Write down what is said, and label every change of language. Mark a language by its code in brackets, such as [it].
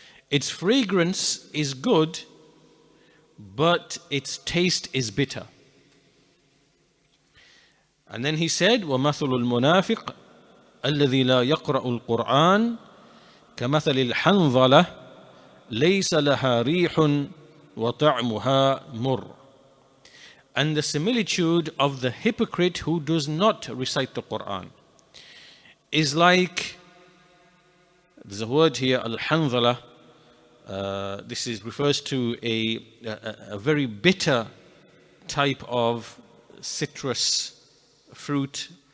[en] Its fragrance is good, but its taste is bitter. And then he said, [ar] وَمَثُلُ الْمُنَافِقِ الَّذِي لَا يَقْرَأُ الْقُرْآنَ كَمَثَلِ الْحَنْظَلَةِ لَيْسَ لَهَا رِيحٌ وَطَعْمُهَا مُرٌّ. [en] And the similitude of the hypocrite who does not recite the Qur'an is like, there's a word here, al-hanzala. This refers to a very bitter type of citrus fruit.